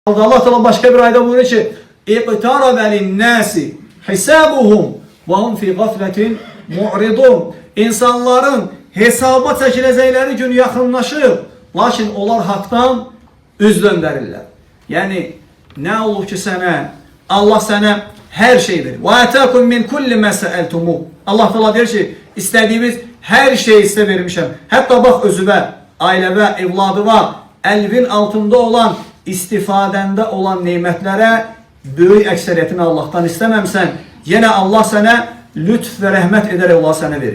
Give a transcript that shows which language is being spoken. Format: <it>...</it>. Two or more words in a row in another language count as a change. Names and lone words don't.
<tr>Allah Teala başka bir ayda buyuruyor ki</tr> <ar>اِقْتَرَبَ لِلنَّاسِ حِسَابُهُمْ وَهُمْ فِي غَفْلَةٍ مُعْرِضُونَ.</ar> <az>İnsanların hesaba çəkiləcəkləri gün yaxınlaşır, lakin onlar haqdan üz döndərirlər. Yəni, nə olur ki sənə, Allah sənə hər şey verir.</az> <ar>وَاَتَاكُمْ مِنْ كُلِّ مَا سَأَلْتُمُ.</ar> <az>Allah Teala deyir ki, istədiyiniz hər şeyi sizə vermişəm. Hətta bax özüvə, ailəvə, evladıva, əlvin altında olan, istifadəndə olan neymətlərə böyük əksəriyyətini Allahdan istəməmsən, yenə Allah sənə lütf və rəhmət edərək Allah sənə verib.</az>